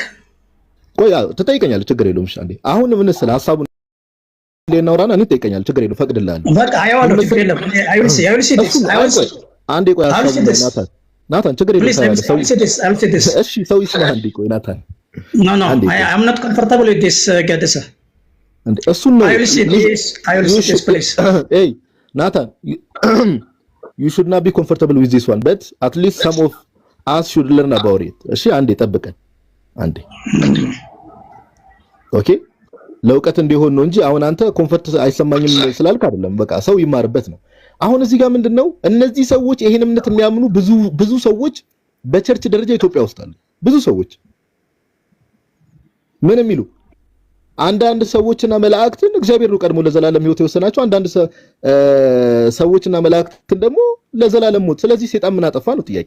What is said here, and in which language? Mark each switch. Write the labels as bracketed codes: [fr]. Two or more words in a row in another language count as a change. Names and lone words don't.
[am] ቆይ ትጠይቀኛለህ፣ ችግር የለውም። እሺ አንዴ አሁን ምን ስለ ሐሳቡን ለናውራና እኔ ትጠይቀኛለህ፣ ችግር የለውም፣ ፈቅድልሃለሁ። በቃ አይዋለሁ፣ ችግር የለም። አንዴ ቆይ ሐሳቡን ናታን ችግር የለም። እሺ ሰው ይስማ። አንዴ ቆይ ናታን [en] ኖ I'm not comfortable with this ጋዲሳ and [am] እሱን ነው [en] hey Nathan you should not be comfortable with this one but at least some of us should learn about it. [am] እሺ አንዴ ጠብቀን አንዴ ኦኬ ለውቀት እንዲሆን ነው እንጂ አሁን አንተ ኮምፎርት አይሰማኝም ስላልክ አይደለም። በቃ ሰው ይማርበት ነው። አሁን እዚህ ጋር ምንድነው እነዚህ ሰዎች ይሄን እምነት የሚያምኑ ብዙ ሰዎች በቸርች ደረጃ ኢትዮጵያ ውስጥ አሉ። ብዙ ሰዎች ምን የሚሉ አንዳንድ ሰዎችና መላእክትን እግዚአብሔር ነው ቀድሞ ለዘላለም ሕይወት የወሰናቸው። አንዳንድ ሰዎችና መላእክትን ደግሞ ለዘላለም ሞት። ስለዚህ ሰይጣን ምን አጠፋ ነው ጥያቄ?